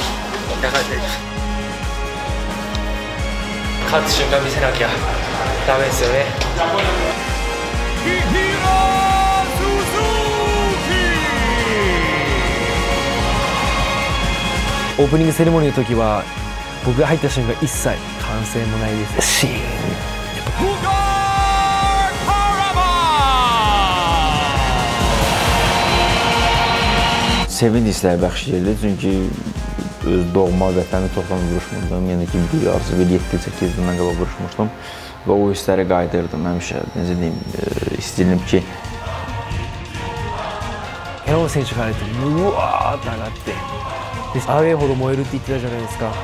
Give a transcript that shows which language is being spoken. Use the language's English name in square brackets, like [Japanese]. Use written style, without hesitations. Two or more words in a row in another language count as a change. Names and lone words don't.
[Japanese] だから勝つ瞬間見せなきゃダメですよね。オープニングセレモニーの時は僕が入った瞬間一切歓声もないですし、 [Azerbaijani] Sevinç hissləri bəxş edirdi, çünki öz doğma vətəni çoxdan vuruşmurdum, yəni ki, bir arzu bir 7-8 ildən qabaq vuruşmuşdum və o hissləri qayıdırdım həmişə, necə deyim, istəyirdim ki... [Japanese] ヘロン選手から言ってうわーって上がってアウェーほど燃えるって言ってたじゃないですか。